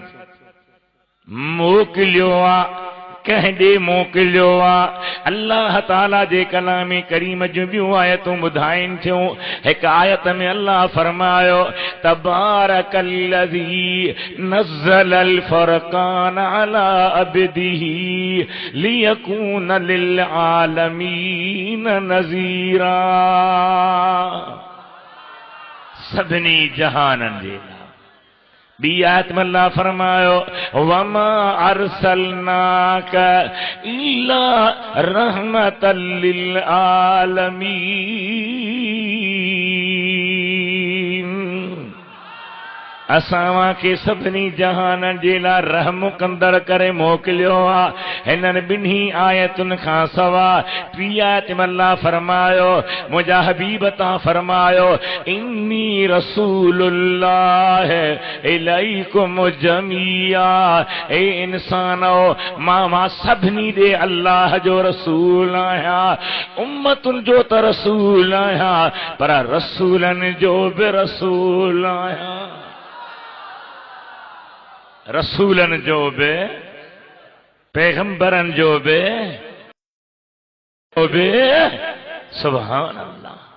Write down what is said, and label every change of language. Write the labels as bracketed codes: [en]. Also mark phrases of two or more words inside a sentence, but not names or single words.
[sd] मोकिलियो आहे, कंहिं ॾे मोकिलियो आहे। अल्लाह ताला जे कलाम करीम जूं ॿियूं आयतूं ॿुधाइनि थियूं। हिकु आयत में अल्लाह फरमायो [ar] تبارك الذي نزل الفرقان على عبده ليكون للعالمين نذيرا. [sd] सभिनी जहाननि जे लाइ। बी आयत में अल्लाह फरमायो [ar] وما أرسلناك إلا رحمة للعالمين. [sd] असां खे सभिनी जहाननि जे लाइ रहम कंदड़ करे मोकिलियो आहे। हिननि ॿिन्ही आयतुनि खां सवाइ टी आयत में अल्लाह फरमायो मुंहिंजा हबीब तां फरमायो [ar] إني رسول الله إليكم جميعا. [sd] ए इंसानो मां सभिनी ॾे अल्लाह जो रसूल आहियां। उम्मतुनि जो त रसूल आहियां, पर रसूलनि जो बि रसूल आहियां। रसूलन जो बि, पैगंबरन जो बि [ar] سبحان الله.